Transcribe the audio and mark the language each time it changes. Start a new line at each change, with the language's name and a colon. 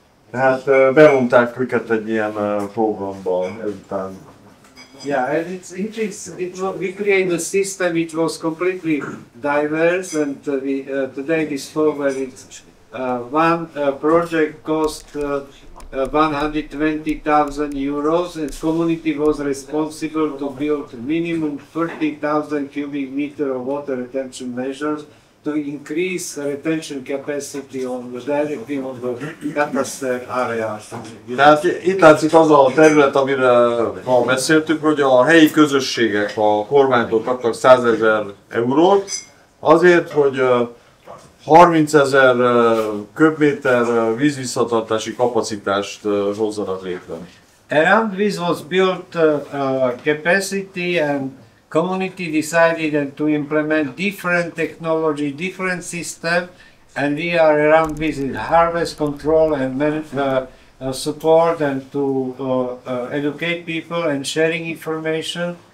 Hungarian: Tehát bevonták őket egy ilyen programba ezután.
English: Yeah, and we created a system which was completely diverse, and today we spoke that it's one project cost 120,000 euros, and community was responsible to build minimum 30,000 cubic meter of water retention measures to increase retention capacity on the catastrophe areas.
Hungarian: Tehát itt látszik az a terület, amire ma beszéltük, hogy a helyi közösségek, a kormánytól kaptak 100 000 eurót azért, hogy 30 000 köbméter vízvisszatartási kapacitást hozzanak létre.
English: Around this was built capacity, and community decided to implement different technology, different system, and we are around this harvest control and support, and to educate people and sharing information.